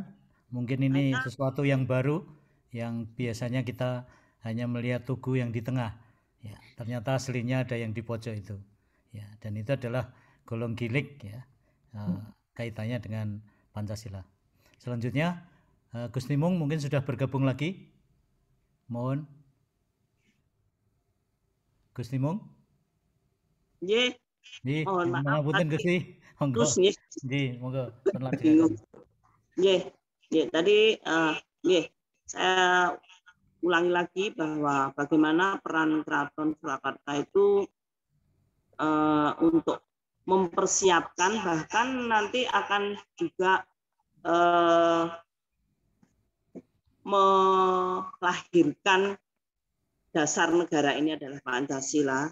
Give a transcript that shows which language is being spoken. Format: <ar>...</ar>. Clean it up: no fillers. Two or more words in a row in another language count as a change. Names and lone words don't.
<id>Mungkin ini sesuatu yang baru, yang biasanya kita hanya melihat tugu yang di tengah. Ya, ternyata aslinya ada yang di pojok itu. Ya, dan itu adalah Golong Gilik, ya, kaitannya dengan Pancasila. Selanjutnya, Gus Nimung mungkin sudah bergabung lagi. Mohon. Gus Nimung. Nggih. Mohon maaf.</id> <jv>Ngapunten Gusti. Monggo. Nggih, monggo.</jv> <id>Nggih. Nggih, tadi nggih, saya ulangi lagi bahwa bagaimana peran Keraton Surakarta itu untuk mempersiapkan, bahkan nanti akan juga melahirkan dasar negara ini adalah Pancasila.</id>